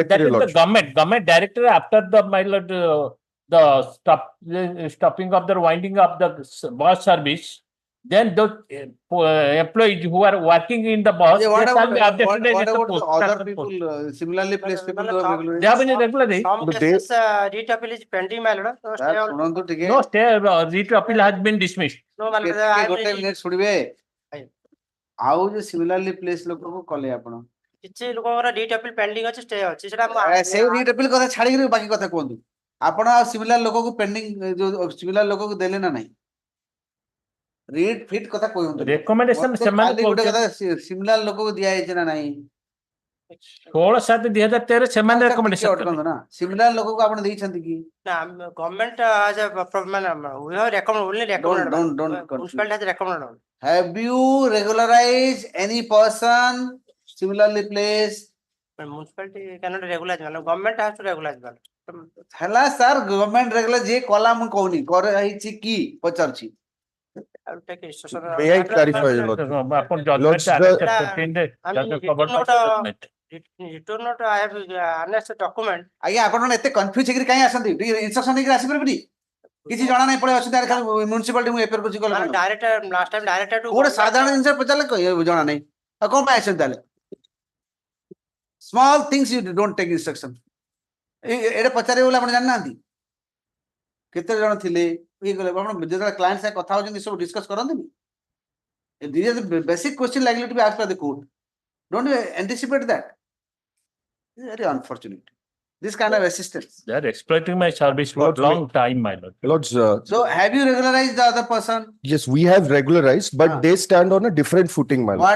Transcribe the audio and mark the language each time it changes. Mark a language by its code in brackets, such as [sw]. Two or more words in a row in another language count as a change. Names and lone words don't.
[en] That is the government director after the, my lord, the stopping of the winding up the bus service. Then those employees who are working in the bus, What they shall be about updated the as the post. other people, similarly placed people who have regularized? They have been regularized. Some cases, writ appeal is pending, my lord. So stay on. [or] ଶୁଣନ୍ତୁ ଟିକେ [en] No, stay, writ appeal has been dismissed. No, my lord. [or] ଗୋଟେ ମିନିଟ୍ ଶୁଣିବେ ଆଉ ଯୋଉ [en] similarly place [or] ଲୋକକୁ କଲେ ଆପଣ କିଛି ଲୋକଙ୍କର [en] writ appeal pending [or] ଅଛି, stay ଅଛି। ସେଟା ସେଇ [en] writ appeal [or] କଥା ଛାଡିକି ବାକି କଥା କୁହନ୍ତୁ। ଆପଣ ଆଉ ସିମିଲାର ଲୋକକୁ ପେଣ୍ଡିଂ ଯୋଉ ସିମିଲାର ଲୋକକୁ ଦେଲେ ନା ନାହିଁ? ରିଟ୍ ଫିଟ୍ କଥା କୁହନ୍ତୁ। Recommendation ସେମାନେ ଗୋଟେ କଥା ସିମିଲାର ଲୋକକୁ ଦିଆ ହେଇଛି ନା ନାହିଁ? 16/7/2013 ସେମାନେ recommendation ଅଟକନ୍ତୁ ନା ସିମିଲାର ଲୋକକୁ ଆପଣ ଦେଇଛନ୍ତି କି? [en] ନା ଗଭର୍ଣ୍ଣମେଣ୍ଟ has a we have recommended only recommended. Don't Municipality has recommended. Have you regularized any person similarly placed? Municipality cannot regularize, madam. Government has to regularize, madam. [or] ହେଲା ସାର୍ [en] government regular [or] ଯିଏ କଲା ମୁଁ କହୁନି କରେ ହେଇଛି କି ପଚାରୁଛି। [en] I will take instruction. May I clarify, Lord? Upon judgment, return note, I have annexed a document. [or] ଆଜ୍ଞା ଆପଣ ଏତେ କନଫ୍ୟୁଜ ହେଇକି କାଇଁ ଆସନ୍ତି? ଟିକେ ଇନଷ୍ଟ୍ରକ୍ସନ ନେଇକି ଆସିପାରିବେନି? କିଛି ଜଣା ନାହିଁ ପଳେଇ ଆସୁଛନ୍ତି ଖାଲି ମ୍ୟୁନିସିପାଲିଟି ମୁଁ ଏପର କରୁଛି କଲ। [en] Director last time director to [or] ଗୋଟେ ସାଧାରଣ ଜିନିଷ ପଚାରିଲେ ଜଣା ନାହିଁ ଆଉ କଣ ପାଇଁ ଆସିଛନ୍ତି ତାହେଲେ? [en] small things you don't take instruction. [or] ଏଇଟା ପଚାରିବେ ବୋଲି ଆପଣ ଜାଣିନାହାନ୍ତି? କେତେ ଜଣ ଥିଲେ ଇଏ କଲେ ଆପଣ ଯେତେବେଳେ କ୍ଲାଏଣ୍ଟ ସାଙ୍ଗେ କଥା ହଉଛନ୍ତି ସବୁ ଡିସ୍କସ୍ କରନ୍ତିନି? [en] These are the basic question likely to be asked by the court. Don't you anticipate that? It's very unfortunate. this kind of assistance. They are exploiting my service for Lords, long time, my lord. Lords, So have you regularized the other person? yes, we have regularized, but they stand on a different footing, my lord.